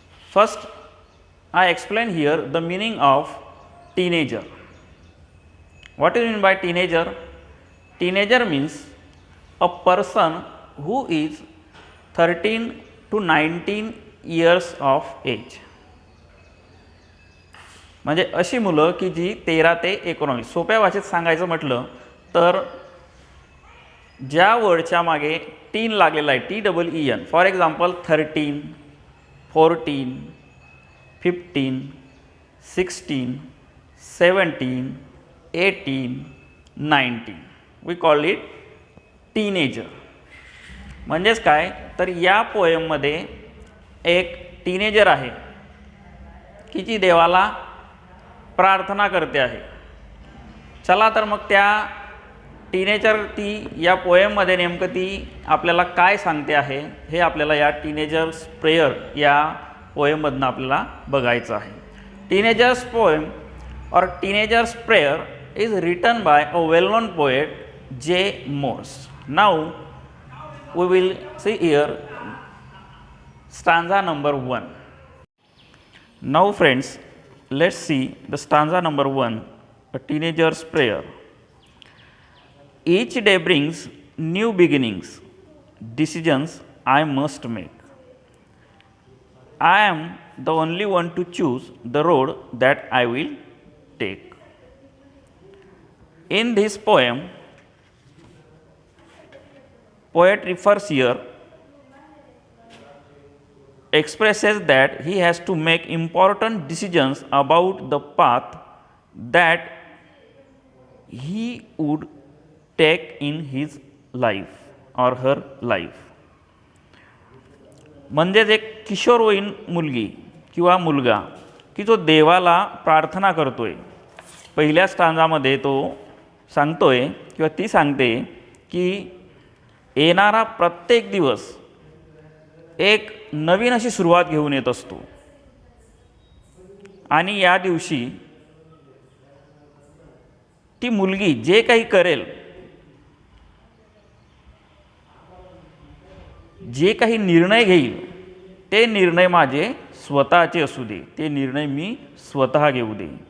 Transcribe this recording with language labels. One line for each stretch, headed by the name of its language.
English: First, I explain here the meaning of teenager. What is meant by teenager? Teenager means a person who is 13 to 19 years of age.
Marathi: म्हणजे अशी मुलं की जी 13 ते 19. सोप्या भाषेत सांगायचं म्हटलं तर ज्या वर्डच्या मागे टीन लागलेला आहे, TEEN.
English: For example 13, 14, 15, 16, 17, 18, 19. We call it teenager.
Marathi: म्हणजेच काय तर या पोएममध्ये एक टीनेजर आहे की जी देवाला प्रार्थना करते आहे. चला तर मग त्या टीनेजर ती या पोएममध्ये नेमकं ती आपल्याला काय सांगते आहे हे आपल्याला या टीनेजर्स प्रेयर या पोएममधनं आपल्याला बघायचं आहे.
English: Teenagers poem और teenagers prayer is written by a well-known poet J. Morse. Now we will see here stanza number 1. Now friends, let's see the stanza number 1, a teenager's prayer. Each day brings new beginnings, decisions I must make. I am the only one to choose the road that I will take. In this poem, poet refers here, expresses that he has to make important decisions about the path that he would take in his life or her life.
Marathi: म्हणजेच एक किशोरवयीन मुलगी किंवा मुलगा की जो देवाला प्रार्थना करतोय. पहिल्या स्टांजामध्ये तो सांगतोय किंवा ती सांगते की येणारा प्रत्येक दिवस एक नवीन अशी सुरुवात घेऊन येत असतो आणि या दिवशी ती मुलगी जे काही करेल, जे काही निर्णय घेईल ते निर्णय माझे स्वतःचे असू दे, ते निर्णय मी स्वतः घेऊ दे.